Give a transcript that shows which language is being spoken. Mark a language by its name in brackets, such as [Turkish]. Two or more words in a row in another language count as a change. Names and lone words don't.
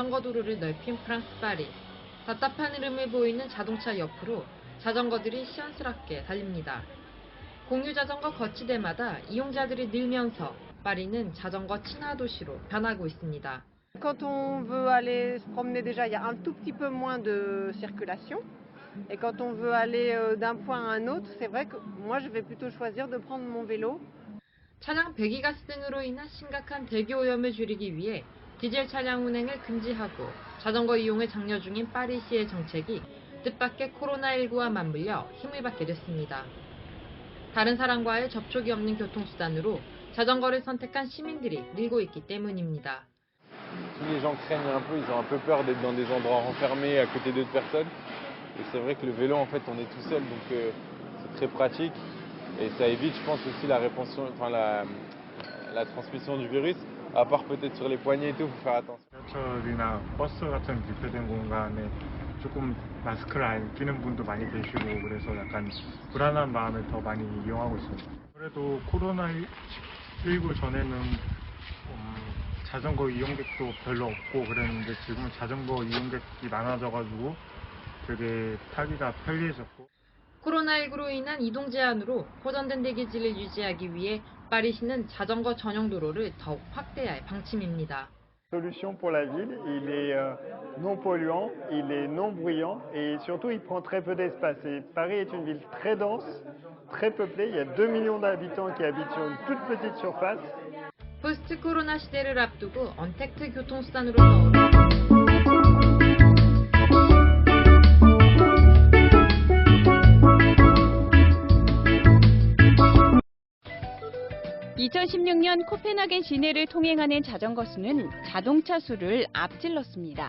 [Korean] 도로를 넓힌 프랑스 파리. 답답한 흐름을 보이는 자동차 옆으로 자전거들이 시원스럽게 달립니다. 공유 자전거 거치대마다 이용자들이 늘면서 파리는 자전거 친화 도시로 변하고 있습니다. [French] Quand on veut aller se promener déjà, il y a un tout petit peu moins de circulation. Et quand on veut aller d'un point à un autre, c'est vrai que moi je vais plutôt choisir de prendre mon vélo. [Korean] 차량 배기가스 등으로 인한 심각한 대기 오염을 줄이기 위해 디젤 차량 운행을 금지하고 자전거 이용을 장려 중인 파리시의 정책이 뜻밖의 코로나19와 맞물려 힘을 받게 됐습니다. 다른 사람과의 접촉이 없는 교통수단으로 자전거를 선택한 시민들이 늘고 있기 때문입니다. [French] Tous les gens craignent un peu, ils ont un peu peur d'être dans des endroits renfermés à côté d'autres personnes. Et c'est vrai que le vélo, en fait, on est tout seul, donc c'est très pratique. Et ça évite, je pense, aussi la répansion, enfin la transmission du virus, à part peut-être sur les poignets et tout, il faut faire attention. [Korean] 지하철이나 버스 같은 밀폐된 공간에 조금 마스크를 안 끼는 분도 많이 계시고 그래서 약간 불안한 마음에 더 많이 이용하고 있습니다. 그래도 코로나19 전에는 자전거 이용객도 별로 없고 그랬는데 지금은 자전거 이용객이 많아져가지고 되게 타기가 편리해졌고. 코로나19로 인한 이동 제한으로 호전된 대기질을 유지하기 위해 파리시는 자전거 전용 도로를 더욱 확대할 방침입니다. [French] Solution pour la ville, il est non polluant, il est non bruyant et surtout il prend très peu d'espace. Et Paris est une ville très dense, très peuplée, il y a 2 millions d'habitants qui habitent sur une toute petite surface. [Korean] 포스트 코로나 시대를 앞두고 언택트 교통수단으로 떠오른 2016년 코펜하겐 시내를 통행하는 자전거 수는 자동차 수를 앞질렀습니다.